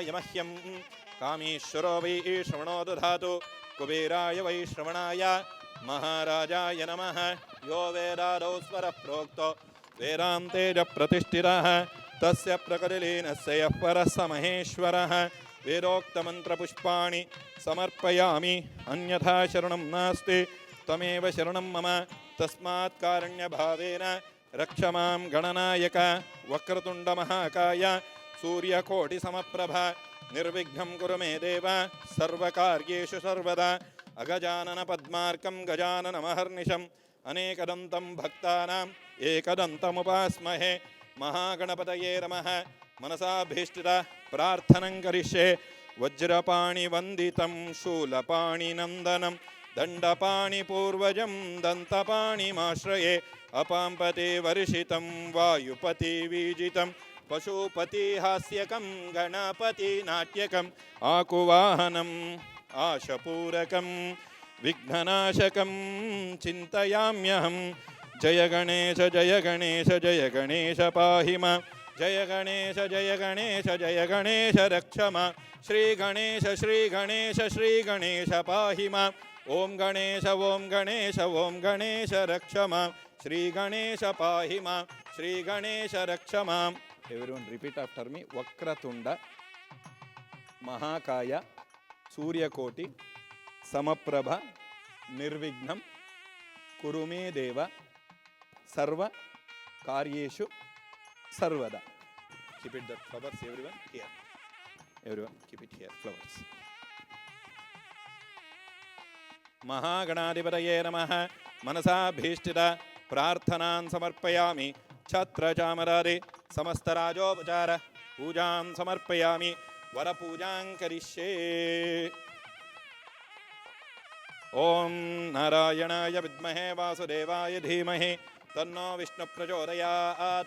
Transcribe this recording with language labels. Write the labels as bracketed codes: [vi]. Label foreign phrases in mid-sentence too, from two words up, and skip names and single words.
[sa] मह्यं कामेश्वरो वै श्रवणो दधातु कुबेराय वै श्रवणाय महाराजाय नमः यो वेदादौ स्वरः प्रोक्तो वेदान्तेज प्रतिष्ठितः तस्य प्रकटिलीनस्य यः परः स महेश्वरः वेदोक्तमन्त्रपुष्पाणि समर्पयामि अन्यथा शरणं नास्ति त्वमेव शरणं मम तस्मात् कारुण्यभावेन रक्ष मां गणनायक वक्रतुण्डमहाकाय सूर्यकोटिसमप्रभ ನಿರ್ವಿಘ್ನಂ ಕುರು ಮೇ ದೇವ ಸರ್ವಕಾರ್ಯೇಷು ಸರ್ವದಾ ಅಗಜಾನನ ಪದ್ಮಾರ್ಕಂ ಗಜಾನನಮಹರ್ನಿಶಂ ಅನೇಕದಂತಂ ಭಕ್ತಾನಾಂ ಏಕದಂತಮುಪಾಸ್ಮಹೇ ಮಹಾಗಣಪತಯೇ ನಮಃ ಮನಸಾಭೀಷ್ಟಿತ ಪ್ರಾರ್ಥನಂ ಕರಿಷ್ಯೆ ವಜ್ರಪಾಣಿ ವಂದಿತಂ ಶೂಲಪಾಣಿ ನಂದನಂ ದಂಡಪಾಣಿ ಪೂರ್ವಜಂ ದಂತಪಾಣಿಮಾಶ್ರಯೇ ಅಪಾಂಪತಿ ವರ್ಷಿತಂ ವಾಯುಪತಿ ವೀಜಿತಂ ಪಶುಪತಿ ಹಾಸ್ಯಕಂ ಗಣಪತಿ ನಾಟ್ಯಕಂ ಆಕುವಾಹನಂ ಆಶಪೂರಕಂ ವಿಘ್ನನಾಶಕಂ ಚಿಂತಯಾಮ್ಯಹಂ ಜಯ ಗಣೇಶ ಜಯ ಗಣೇಶ ಜಯ ಗಣೇಶ ಪಾಹಿ ಮಾಂ ಜಯ ಗಣೇಶ ಜಯ ಗಣೇಶ ಜಯ ಗಣೇಶ ರಕ್ಷ ಮಾಂ ಶ್ರೀ ಗಣೇಶ ಶ್ರೀ ಗಣೇಶ ಶ್ರೀ ಗಣೇಶ ಪಾಹಿ ಮಾಂ ಓಂ ಗಣೇಶ ಓಂ ಗಣೇಶ ಓಂ ಗಣೇಶ ರಕ್ಷ ಮಾಂ ಶ್ರೀ ಗಣೇಶ ಪಾಹಿ ಮಾಂ ಶ್ರೀ ಗಣೇಶ ರಕ್ಷ ಮಾಂ. [en] Everyone repeat after me. [sa] ವಕ್ರತುಂಡ ಮಹಾಕಾಯ ಸೂರ್ಯಕೋಟಿ ಸಮಪ್ರಭ ನಿರ್ವಿಘ್ನಂ ಕುರು ಮೇ ದೇವ ಸರ್ವ ಕಾರ್ಯೇಷು ಸರ್ವದಾ. [en] Keep it the flowers everyone here. Everyone keep it here flowers. [sa] ಮಹಾಗಣಾಧಿಪತಯೇ ನಮಃ ಮನಸಾಭೀಷ್ಟಿತ ಪ್ರಾರ್ಥನಾನ್ ಸಮರ್ಪಯಾಮಿ ಛತ್ರ ಚಾಮರಾದಿ ಸಮಸ್ತರಾಜೋಪಚಾರ ಪೂಜಾಂ ಸಮರ್ಪಯಾಮಿ ವರಪೂಜಾಂ ಕರಿಷ್ಯೇ. ಓಂ ನಾರಾಯಣಾಯ ವಿದ್ಮಹೇ ವಾಸುದೇವಾಯ ಧೀಮಹಿ ತನ್ನೋ ವಿಷ್ಣು ಪ್ರಚೋದಯಾತ್.